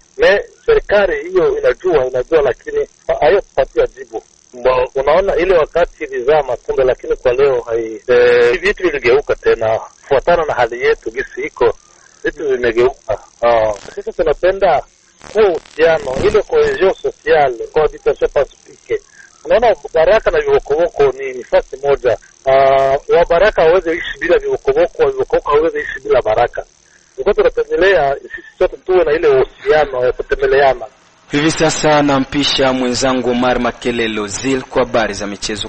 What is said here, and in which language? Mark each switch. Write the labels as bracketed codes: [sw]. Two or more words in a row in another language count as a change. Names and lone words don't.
[sw] Serikali hiyo inajua lakini hayapatia jibu. Unaona ile wakati ilizaa matunda, lakini kwa leo vitu viligeuka tena kufuatana na hali yetu gisi iko, vitu vimegeuka. Sisi tunapenda kuwa uhusiano ile [fr] cohesion sociale, cohabitation pacifique. [sw] Unaona Baraka na Bibokoboko ni nafasi moja. Wa Baraka hawezi ishi bila Bibokoboko, wa Bibokoboko hawezi ishi bila Baraka. Ndio tunapendelea sisi sote tuwe na ile uhusiano ya kutembeleana. Hivi sasa nampisha mwenzangu Omar Makelelo Zil kwa habari za michezo.